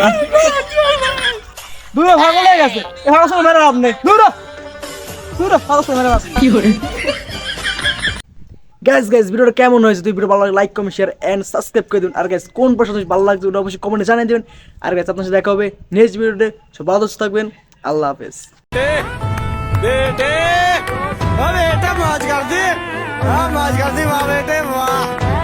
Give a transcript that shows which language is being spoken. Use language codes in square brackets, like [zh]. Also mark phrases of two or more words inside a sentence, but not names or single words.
[bn] দূরে ভাগ হয়ে গেছে, এ ভাগ আসলে মেরে লাভ নেই। দূরে দূরে ভাগ আসলে মেরে লাভ নেই। গাইস ভিডিওটা কেমন হয়েছে? তুই ভিডিও ভালো লাগে [en] like comment share and subscribe [bn] করে দিন। আর গাইস কোন প্রশ্ন ভালো লাগছে ওটা অবশ্যই কমেন্টে জানিয়ে দিবেন। আর গাইস আপনার সাথে দেখা হবে নেক্সট ভিডিওতে। সব ভালো থাকবেন, আল্লাহ হাফেজ। [hi] बेटे मौज कर दी, हाँ मौज कर दी वाह बेटे वाह।